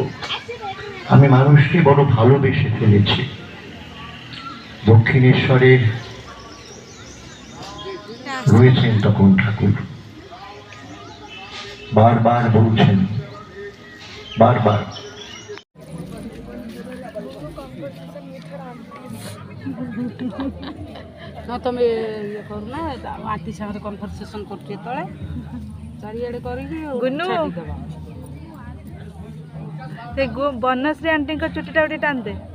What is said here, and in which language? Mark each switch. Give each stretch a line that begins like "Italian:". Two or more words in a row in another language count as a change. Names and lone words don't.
Bangla: আমি মানুষকে বড় ভালোবেসে ফেলেছি। দক্ষিণেশ্বরের রয়েছেন তখন ঠাকুর, বারবার বলছেন, বারবার
Odia: ତମେ ଇଏ କରୁନା, ଆଣ୍ଟି ସାଙ୍ଗରେ କନଭରସେସନ କରୁଛି ଯେତେବେଳେ ଚାରିଆଡ଼େ କରିକି ସେ ବନଶ୍ରୀ ଆଣ୍ଟିଙ୍କ ଚୁଟିଟା ଗୋଟେ ଟାଣିଦେ।